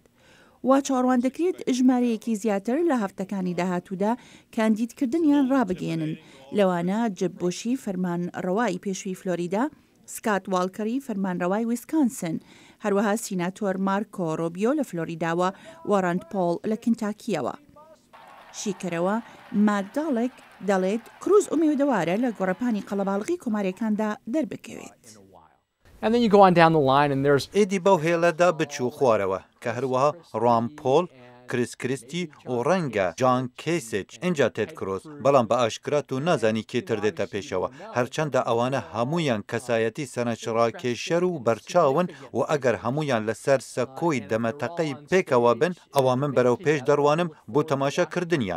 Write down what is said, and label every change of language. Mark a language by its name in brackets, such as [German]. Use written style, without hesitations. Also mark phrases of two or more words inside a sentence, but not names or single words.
[Central Kurdish] وا چاڕوان دەکرێت ژمارەیەکی زیاتر لە هەفتەکانی داهاتوودا کاندیدکردنیان ڕابگەێنن لەوانە جەببۆشی فەرمانڕەوای پێشووی فلۆریدا، سکات واڵکەری فەرمانڕەوای ویسکانسن، هەروەها سیناتۆر مارکۆ ڕۆبیۆ لە فلۆریداوە و ڕاند پۆڵ لە کنتاکیەوە. شیکەرەوە ماگداڵێک دەڵێت کروز ئومێدەوارە لە گۆڕەپانی قەڵەباڵغی کۆماریەکاندا دەربکەوێت. [English] And then you go on down the line and there's [Central Kurdish] ئێدی بەو هێلەدا بچوو خوارەوە کە هەروەها ڕام پۆل کریس کریستی و ڕەنگە جان کیسج اینجا تێت کرۆس بەڵام بە ئاشکرات و نازانی کێتر دێتە پێشەوە هەرچەندە ئەوانە هەمویان کەسایەتی سەرنجڕاکێشەر و بەرچاون و ئەگەر هەمویان لەسەر سەکۆی دەمەتەقەی پێکەوە بن ئەوە من بەرەو پێش دەڕوانم بۆ تەماشاکردنیان.